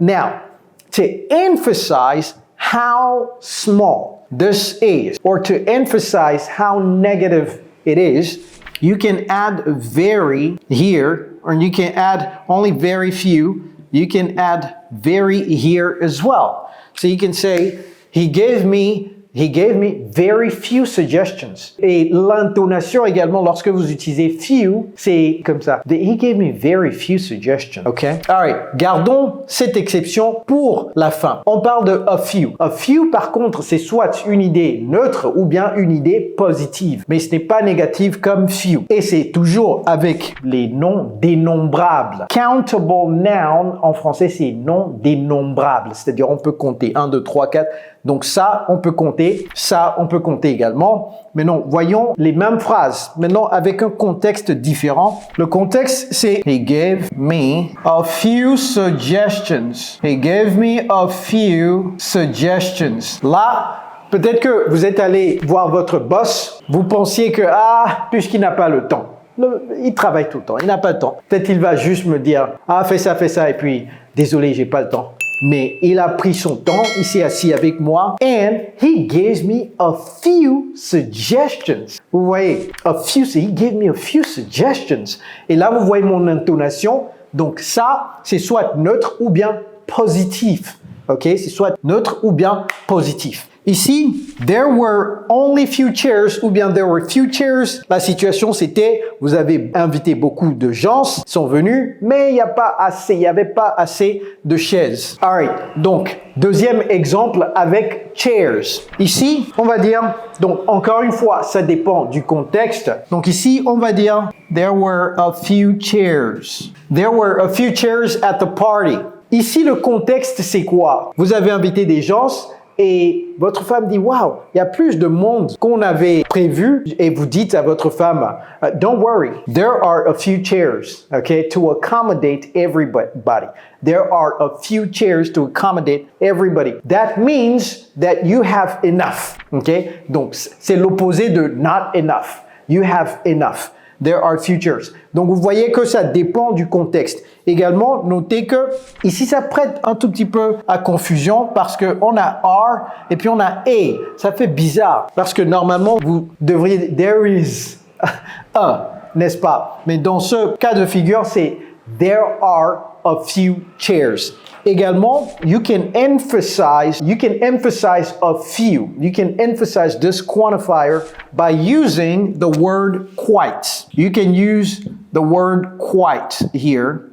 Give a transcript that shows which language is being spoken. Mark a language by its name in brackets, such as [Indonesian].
[English] Now, to emphasize how small this is, or to emphasize how negative it is, you can add very here, or you can add only very few. You can add very here as well. So you can say, he gave me very few suggestions. [French] Et l'intonation également, lorsque vous utilisez few, c'est comme ça. [English] He gave me very few suggestions. Okay? All right. [French] Gardons cette exception pour la fin. On parle de a few. A few, par contre, c'est soit une idée neutre ou bien une idée positive. Mais ce n'est pas négatif comme few. Et c'est toujours avec les noms dénombrables. Countable noun, en français, c'est non dénombrable. C'est-à-dire, on peut compter 1, 2, 3, 4. Donc ça, on peut compter. Ça, on peut compter également. Mais non, voyons les mêmes phrases. Maintenant, avec un contexte différent. Le contexte, c'est [English] He gave me a few suggestions. [French] He gave me a few suggestions. Là, peut-être que vous êtes allé voir votre boss. Vous pensiez que, puisqu'il n'a pas le temps. Il travaille tout le temps. Il n'a pas le temps. Peut-être il va juste me dire, fais ça. Et puis, désolé, j'ai pas le temps. Mais il a pris son temps, il s'est assis avec moi, [English] and he gave me a few suggestions. [French] Vous voyez, [English] he gave me a few suggestions. [French] Et là, vous voyez mon intonation. Donc ça, c'est soit neutre ou bien positif. ok? C'est soit neutre ou bien positif. [English] Ici, there were only few chairs [French] ou bien [English] there were few chairs. [French] La situation, c'était, vous avez invité beaucoup de gens, ils sont venus, mais il n'y avait pas assez de chaises. Alright, donc, deuxième exemple avec chairs. Ici, on va dire, donc encore une fois, ça dépend du contexte. Donc ici, on va dire, [English] there were a few chairs. There were a few chairs at the party. [French] Ici, le contexte, c'est quoi? Vous avez invité des gens, et votre femme dit, wow, il y a plus de monde qu'on avait prévu. Et vous dites à votre femme, [English] don't worry, there are a few chairs, okay, to accommodate everybody. There are a few chairs to accommodate everybody. That means that you have enough, okay? [French] Donc, c'est l'opposé de not enough. [English] You have enough. There are few chairs. [French] Donc, vous voyez que ça dépend du contexte. Également, notez que ici, ça prête un tout petit peu à confusion parce qu'on a are et puis on a a. Ça fait bizarre parce que normalement, vous devriez there is un, n'est-ce pas? Mais dans ce cas de figure, c'est [English] there are a few chairs. Également, you can emphasize a few. You can emphasize this quantifier by using the word quite. You can use the word quite here.